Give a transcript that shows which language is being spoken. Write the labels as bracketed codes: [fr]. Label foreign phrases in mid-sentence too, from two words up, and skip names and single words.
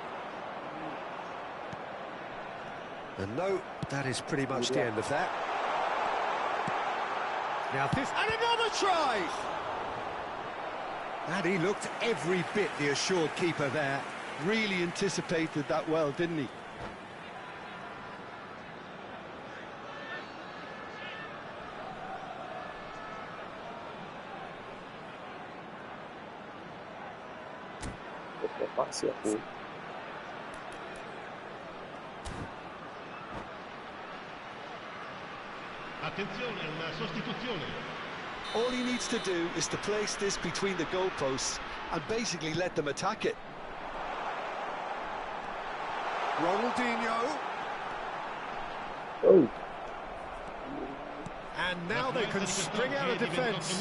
[en] And no, that is pretty much the end of that. Now this, and another try! And he looked every bit the assured keeper there. Really anticipated that well, didn't he? [id] Pasti aku. [it] Attenzione, una sostituzione. [en] All he needs to do is to place this between the goalposts and basically let them attack it. Ronaldinho. Oh. And now they can string out a defence.